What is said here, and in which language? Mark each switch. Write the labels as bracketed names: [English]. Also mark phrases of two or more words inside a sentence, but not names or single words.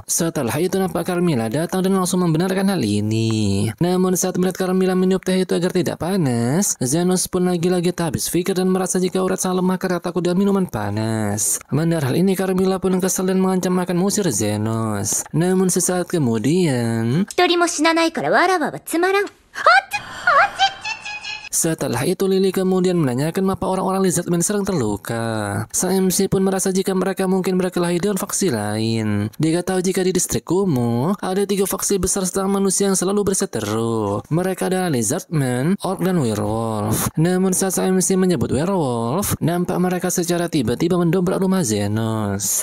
[Indonesian] Setelah itu nampak Carmilla datang dan langsung membenarkan hal ini. Namun saat melihat Carmilla minum teh itu agar tidak panas, Zenos pun lagi-lagi tak habis pikir dan merasa jika Oret sangat lemah karena takut dengan minuman panas. Mendengar hal ini, Carmilla pun kesal dan mengancam akan mengusir Zenos. Namun sesaat kemudian, [Japanese] 一人も死なないからわらわはつまらん。 [Indonesian] setelah itu Lily kemudian menanyakan mengapa orang-orang Lizardmen sering terluka. MC pun merasa jika mereka mungkin berkelahi dengan faksi lain. Dia tahu jika di distrik Kumo ada 3 faksi besar setengah manusia yang selalu berseteru. Mereka adalah Lizardmen, Orc, dan Werewolf. Namun saat MC menyebut Werewolf, nampak mereka secara tiba-tiba mendobrak rumah Zenos.